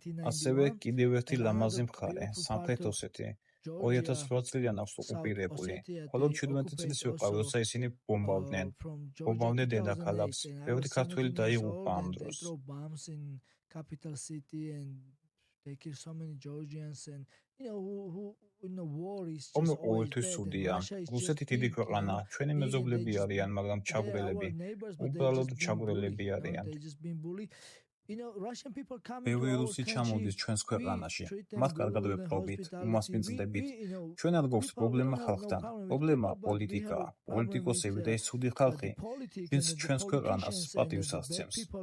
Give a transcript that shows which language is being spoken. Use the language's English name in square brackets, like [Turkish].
[Georgian] ასევე კიდევ ერთი ლამაზი მხარე, სამხრეთ ოსეთი. 2008 წლიდან აქვს ოკუპირებული. მხოლოდ 17 წლის ვიყავი, როცა ისინი ბომბავდნენ. ბომბავდნენ დედაქალაქს. ბევრი ქართველი დაიღუპა ამ დროს. [English] Capital city and they kill so many Georgians and who in the war is just [Georgian] ყოველთვის ცუდია. რუსეთი დიდი ქვეყანაა, ჩვენი მეზობლები არიან, მაგრამ ჩაგვრელები. უბრალოდ ჩაგვრელები არიან. ბევრი რუსი ჩამოდის ჩვენს ქვეყანაში. მათ კარგად ვეპყრობით, უმასპინძლდებით. ჩვენ არ გვაქვს პრობლემა ხალხთან. პრობლემა პოლიტიკაა. პოლიტიკოსები და ეს ცუდი ხალხი, ვინც ჩვენს ქვეყანას პატივს ასცემს.